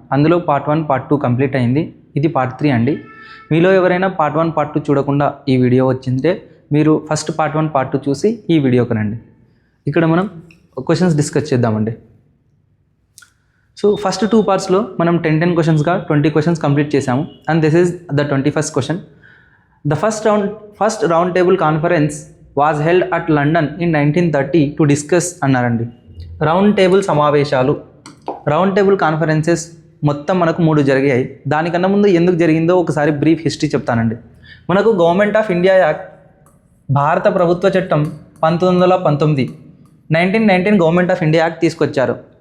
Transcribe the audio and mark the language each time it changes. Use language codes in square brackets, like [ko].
[te] అందులో part 1 part 2 complete అయింది. ఇది పార్ట్ 3 అండి. మీలో ఎవరైనా పార్ట్ 1 పార్ట్ 2 చూడకుండా ఈ వీడియో వచ్చింటే మీరు ఫస్ట్ పార్ట్ 1 పార్ట్ 2 చూసి ఈ వీడియోకి రండి. ఇక్కడ మనం క్వశ్చన్స్ డిస్కస్ చేద్దామండి. సో ఫస్ట్ 2 పార్ట్స్లో మనం 10 క్వశ్చన్స్గా 20 క్వశ్చన్స్ కంప్లీట్ చేసాము. [en] And this is the 21st question. The first round table conference was held at London in 1930 to discuss [te] అన్నారండి. రౌండ్ టేబుల్ సమావేశాలు, రౌండ్ టేబుల్ కాన్ఫరెన్సెస్ మొత్తం మనకు 3 జరిగాయి. దానికన్నా ముందు ఎందుకు జరిగిందో ఒకసారి బ్రీఫ్ హిస్టరీ చెప్తానండి. మనకు గవర్నమెంట్ ఆఫ్ ఇండియా యాక్ట్, భారత ప్రభుత్వ చట్టం 1919 1919 గవర్నమెంట్ ఆఫ్ ఇండియా యాక్ట్ తీసుకొచ్చారు.